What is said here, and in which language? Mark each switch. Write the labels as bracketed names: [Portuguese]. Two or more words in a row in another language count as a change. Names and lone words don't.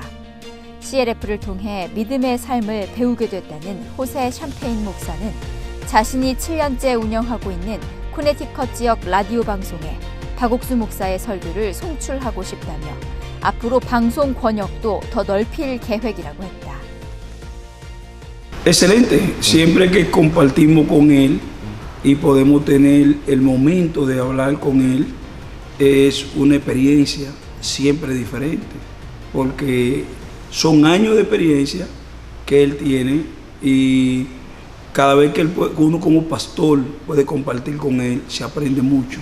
[Korean] CLF를 통해 믿음의 삶을 배우게 됐다는 호세 샴페인 목사는 자신이 7년째 운영하고 있는 코네티컷 지역 라디오 방송에 박옥수 목사의 설교를 송출하고 싶다며 앞으로 방송 권역도 더 넓힐 계획이라고 했다. [Spanish] Excelente, siempre que compartimos con él y podemos tener el momento de hablar con él, es una experiencia siempre diferente, porque son años de experiencia que él tiene y cada vez que uno como pastor puede compartir con él, se aprende mucho.